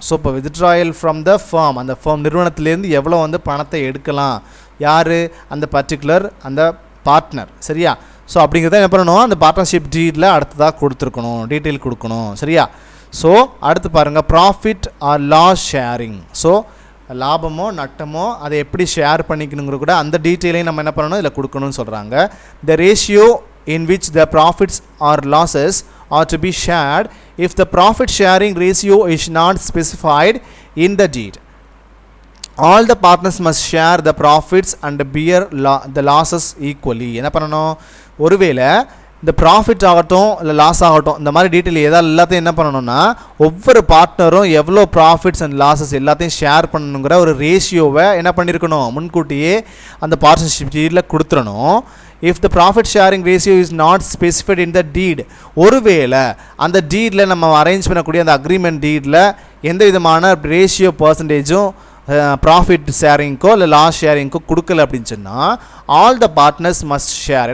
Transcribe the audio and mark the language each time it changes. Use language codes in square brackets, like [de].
[ta] So இப்போ withdrawal from the form, அந்த form நிறுவனத்திலேருந்து எவ்வளோ வந்து பணத்தை எடுக்கலாம், யார் அந்த பர்டிகுலர் அந்த பார்ட்னர். சரியா? ஸோ அப்படிங்கிறத என்ன பண்ணணும், அந்த பார்ட்னர்ஷிப் டீலில் அடுத்ததாக கொடுத்துருக்கணும், டீட்டெயில் கொடுக்கணும். சரியா? ஸோ அடுத்து பாருங்கள், [en] Profit or loss sharing. [ta] So லாபமோ நட்டமோ அதை எப்படி ஷேர் பண்ணிக்கணுங்கிற கூட அந்த டீட்டெயிலையும் நம்ம என்ன பண்ணணும் இதில் கொடுக்கணும்னு சொல்கிறாங்க. [en] The ratio in which the profits or losses are to be shared if the profit sharing ratio is not specified in the deed. All the partners must share the profits and bear the losses equally. [ta] என்ன பண்ணணும், ஒருவேளை இந்த profit ஆகட்டும் இல்லை loss ஆகட்டும் இந்த மாதிரி detail எல்லாத்தையும் என்ன பண்ணணும்னா ஒவ்வொரு பார்ட்னரும் எவ்வளோ ப்ராஃபிட்ஸ் அண்ட் லாஸஸ் எல்லாத்தையும் ஷேர் பண்ணணுங்கிற ஒரு ரேஷியோவை என்ன பண்ணியிருக்கணும், முன்கூட்டியே அந்த பார்ட்னர்ஷிப் டீடில் கொடுத்துடணும். [en] if the profit sharing ratio is not specified in the deed, [ta] ஒருவேளை அந்த டீடில் நம்ம அரேஞ்ச் பண்ணக்கூடிய அந்த அக்ரிமெண்ட் டீடில் எந்த விதமான ரேஷியோ பர்சன்டேஜும் ப்ராஃபிட் ஷேரிங்க்கோ இல்லை லாஸ் ஷேரிங்க்கோ கொடுக்கல அப்படின்னு சொன்னால் [en] All the partners must share.